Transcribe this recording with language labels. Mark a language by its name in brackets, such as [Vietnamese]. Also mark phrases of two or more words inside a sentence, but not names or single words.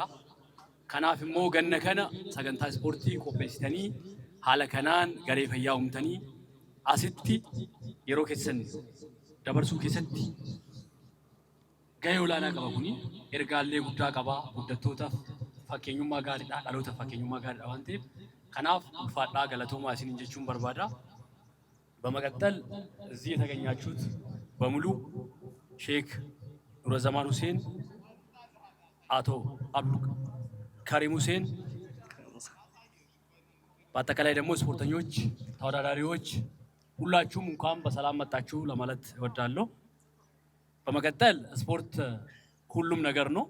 [Oromo] Kanaaf immoo ganna kana sagantaa ispoortii qopheessitanii haala kanaan garee fayyaa uumtanii asitti yeroo keessan dabarsuu keessatti gahee olaanaa qaba. Kuni ergaalee guddaa qaba. Guddattootaaf fakkeenyummaa gaariidha, dhalootaaf fakkeenyummaa gaariidha waan ta'eef kanaaf ulfaadhaa galatoomaa isin jechuun barbaada። [Amharic] በመቀጠል እዚህ የተገኛችሁት በሙሉ ሼክ ኑረዘማን ሁሴን፣ አቶ አብዱ ከሪም ሁሴን፣ በአጠቃላይ ደግሞ ስፖርተኞች፣ ተወዳዳሪዎች ሁላችሁም እንኳን በሰላም መጣችሁ ለማለት እወዳለሁ። በመቀጠል ስፖርት ሁሉም ነገር ነው።